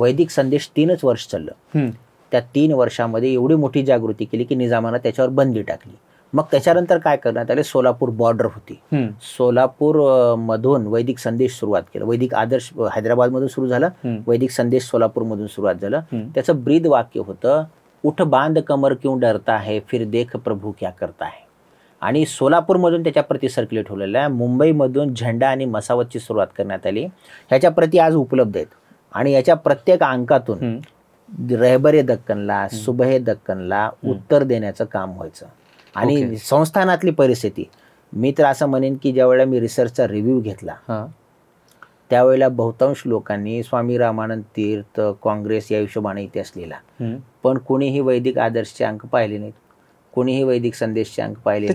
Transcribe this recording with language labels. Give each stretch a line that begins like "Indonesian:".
Marathi: वैदिक संदेश 3च वर्ष चाललं. त्या 3 वर्षामध्ये एवढी मोठी जागृती केली की निजामानं त्याच्यावर बंदी टाकली. मग त्याच्यानंतर काय करण्यात आले, सोलापूर बॉर्डर होती, सोलापूर मधून वैदिक संदेश सुरुवात केलं. वैदिक आदर्श हैदराबादमधून सुरू झालं, वैदिक संदेश सोलापूरमधून सुरुवात झालं. त्याचं ब्रीद वाक्य होतं,
Hindi: उठ बांध कमर क्यों डरता है, फिर देख प्रभू क्या करता है.
Marathi: आणि सोलापूरमधून त्याच्या प्रती सर्क्युलेट होलेल्या आहे. मुंबईमधून झेंडा आणि मसावतची सुरुवात करण्यात आली. ह्याच्या प्रती आज उपलब्ध आहेत आणि याच्या प्रत्येक अंकातून रहबरे दक्कनला, सुबहे दक्कनला उत्तर देण्याचं काम व्हायचं. आणि संस्थानातली परिस्थिती, मी तर असं म्हणेन की ज्या वेळेला मी रिसर्चचा रिव्ह्यू घेतला त्यावेळेला बहुतांश लोकांनी स्वामी रामानंद तीर्थ, काँग्रेस या हिशोबाने इतिहास लिहिला, पण कोणीही वैदिक आदर्शचे अंक पाहिले नाहीत, कोणीही वैदिक संदेशचे अंक पाहिले.